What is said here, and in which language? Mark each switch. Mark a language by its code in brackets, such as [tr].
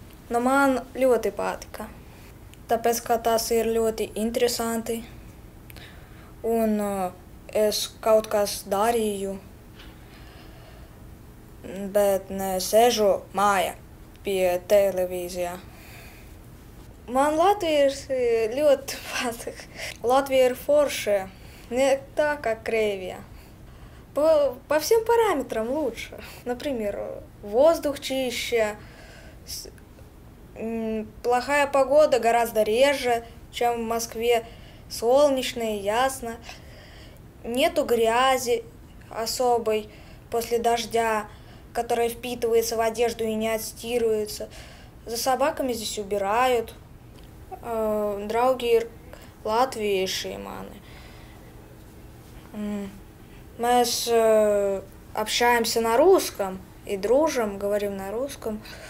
[lv] Man ļoti patika, tāpēc, ka tas ir ļoti interesanti, un es kaut kas darīju. Bet ne sēžu mājā pie televīzijā. Man Latvija ir ļoti patīk. Latvija ir forša, [ru] не так, как Кривия. По всем параметрам лучше. Например, воздух чище, плохая погода гораздо реже, чем в Москве, солнечно и ясно. Нету грязи особой после дождя, которая впитывается в одежду и не отстирывается. За собаками здесь убирают. [lv] Draugi ir latvieši mani. [ru] Мы общаемся на русском и дружим, говорим на русском.